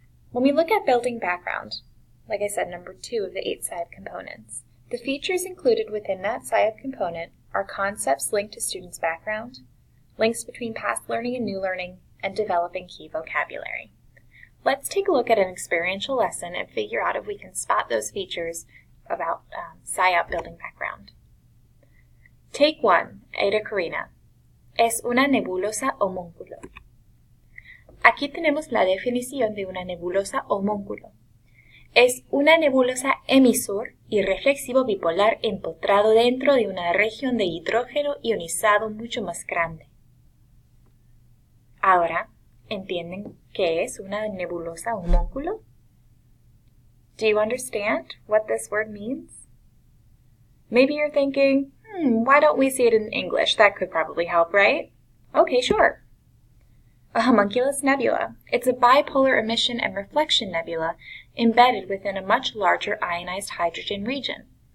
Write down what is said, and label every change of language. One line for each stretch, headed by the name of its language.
English: When we look at Building Background, like I said, number 2 of the 8 SciOp components, the features included within that SciOp component are concepts linked to students' background, links between past learning and new learning, and developing key vocabulary. Let's take a look at an experiential lesson and figure out if we can spot those features about SciOp Building Background. Take 1, Ada Karina.
Spanish: Es una nebulosa homúnculo. Aquí tenemos la definición de una nebulosa homúnculo. Es una nebulosa emisor y reflexivo bipolar empotrado dentro de una región de hidrógeno ionizado mucho más grande. Ahora, ¿entienden qué es una nebulosa homúnculo?
English: Do you understand what this word means? Maybe you're thinking, why don't we see it in English? That could probably help, right? Okay, sure. A homunculus nebula. It's a bipolar emission and reflection nebula embedded within a much larger ionized hydrogen region.